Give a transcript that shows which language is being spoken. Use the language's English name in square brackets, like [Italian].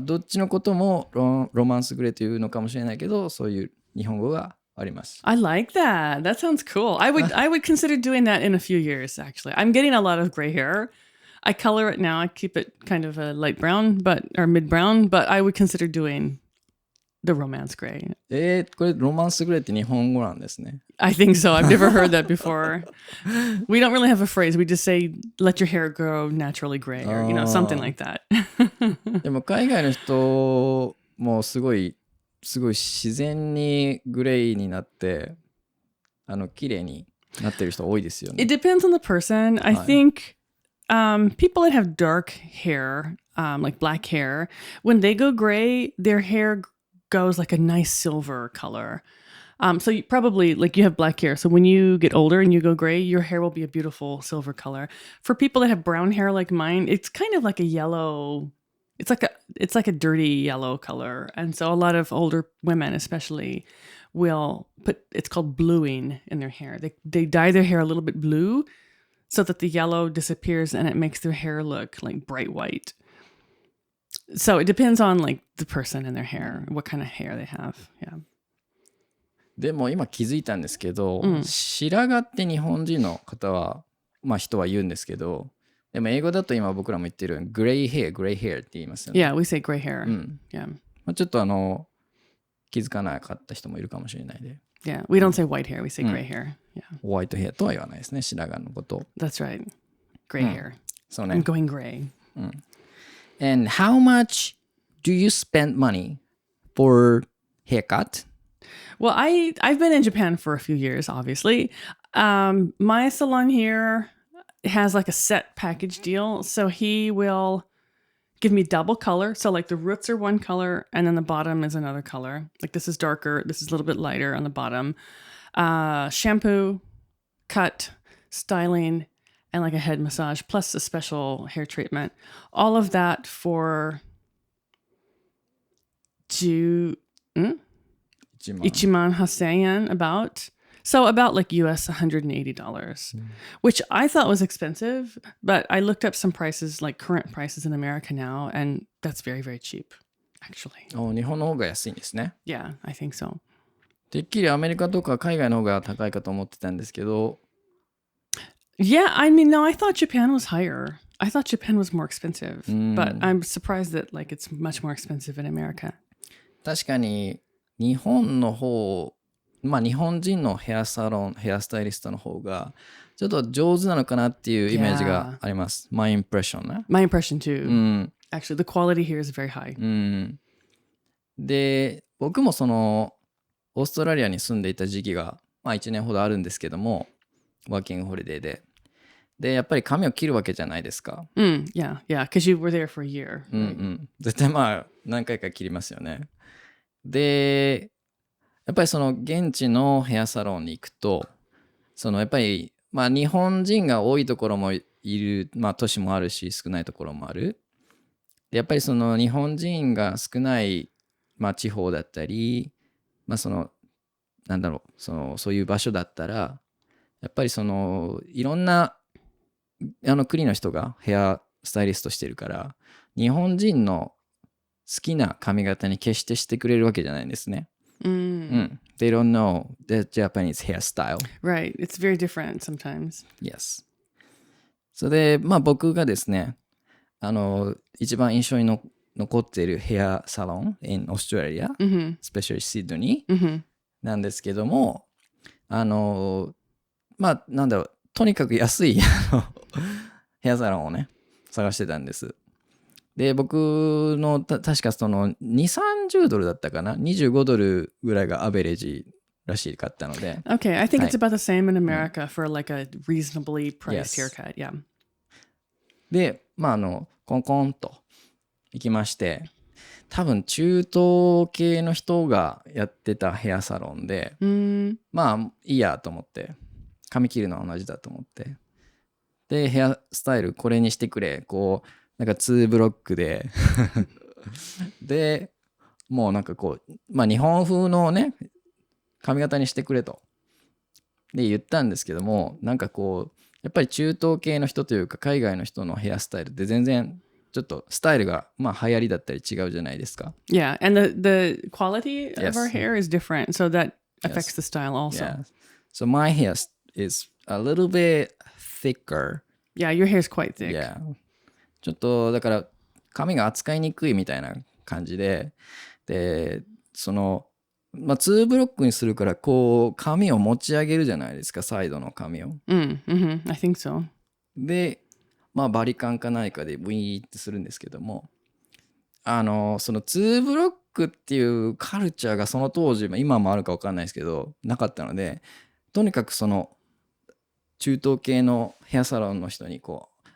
[Japanese] どっちのこともロマンスグレーというのかもしれないけど、そういう日本語があります。 [English] I like that. That sounds cool. I would consider doing that in a few years, actually. I'm getting a lot of gray hair. I color it now. I keep it kind of a light brown, or mid brown, but I would consider doing the romance gray. [Japanese] これロマンスグレーって日本語なんですね。 [English] I think so. I've never heard that before. We don't really have a phrase. We just say, let your hair grow naturally gray or, something like that. [Japanese] でも海外の人もすごい自然にグレーになって、綺麗になってる人多いですよね。 [English] It depends on the person. I think people that have dark hair, like black hair, when they go gray, their hair goes like a nice silver color. So you probably like you have black hair. So when you get older and you go gray, your hair will be a beautiful silver color. For people that have brown hair like mine, it's kind of like a yellow. It's like a dirty yellow color. And so a lot of older women, especially, will put it's called bluing in their hair. They dye their hair a little bit blue so that the yellow disappears and it makes their hair look like bright white. So it depends on like the person and their hair, what kind of hair they have. Yeah. [Japanese] でも今気づいたんですけど、白髪って日本人の方は、まあ人は言うんですけど、でも英語だと今僕らも言ってるグレイヘアって言いますよね。 [English] Yeah, we say gray hair. Yeah. [Japanese] まあ、ちょっと気づかなかった人もいるかもしれないで。 [English] Yeah, we don't say white hair, we say gray hair. Yeah. [Japanese] ホワイトヘアとは言わないですね、白髪のこと。 [English] That's right. Gray hair. [Japanese] そうね。 [English] I'm going gray. And how much do you spend money for haircut? Well, I've been in Japan for a few years, obviously. My salon here has like a set package deal. So he will give me double color. So like the roots are one color and then the bottom is another color. Like this is darker, this is a little bit lighter on the bottom. Shampoo, cut, styling, and like a head massage, plus a special hair treatment. All of that for 18,000 yen about. So about like US $180, which I thought was expensive, but I looked up some prices, like current prices in America now, and that's very, very cheap, actually. [Japanese] 日本の方が安いんですね。 [English] Yeah, I think so. [Japanese] てっきりアメリカとか海外の方が高いかと思ってたんですけど。 [English] Yeah, I mean, no, I thought Japan was higher. I thought Japan was more expensive, but I'm surprised that like it's much more expensive in America. [Japanese] 確かに日本の方、まあ日本人のヘアスタイリストの方がちょっと上手なのかなっていうイメージがあります。 [English] My impression [Japanese] ね。 [English] My impression too. Actually, the quality here is very high. [Japanese] で、僕もオーストラリアに住んでいた時期が、まあ1年ほどあるんですけども、ワーキングホリデーで。で、やっぱり髪を切るわけじゃないですか。 [English] Yeah, because you were there for a year. [Japanese] 絶対まあ何回か切りますよね。で、やっぱり現地のヘアサロンに行くと、やっぱりまあ日本人が多いところもいる、まあ都市もあるし少ないところもある。で、やっぱり日本人が少ない、まあ、地方だったり、まあなんだろう、そういう場所だったら、やっぱりいろんな国の人がヘアスタイリストしてるから、日本人の好きな髪型に決してしてくれるわけじゃないんですね。 [English] They don't know the Japanese hairstyle. Right. It's very different sometimes. Yes. [Japanese] それで、まあ僕がですね、一番印象に残っているヘアサロン [English] in Australia, especially Sydney [Japanese] なんですけども、まあなんだろう、とにかく安いヘアサロンをね、探してたんです。で、僕の確か2、30ドルだったかな、25ドルぐらいがアベレージらしかったので。 [English] Okay, I think it's about the same in America for like a reasonably priced haircut. Yeah. [Japanese] で、まあコンコンと行きまして、多分中東系の人がやってたヘアサロンで、まあいいやと思って、髪切るのは同じだと思って、でヘアスタイルこれにしてくれ、こうなんか2ブロックででもうなんかこう、まあ日本風のね髪型にしてくれとで言ったんですけども、なんかこうやっぱり中東系の人というか海外の人のヘアスタイルって全然ちょっとスタイルがまあ流行りだったり違うじゃないですか。 [English] Yeah, and the quality of our hair is different, so that affects the style also. Yeah. So my hair is a little bit thicker. Yeah, your hair is quite thick. Yeah. [Japanese] ちょっとだから髪が扱いにくいみたいな感じで、でまあ2ブロックにするからこう髪を持ち上げるじゃないですか、サイドの髪を。 [English] I think so. [Japanese] で、まあバリカンか何かでブイーってするんですけども、2ブロックっていうカルチャーがその当時、今もあるか分かんないですけどなかったので、とにかく中東系のヘアサロンの人にこう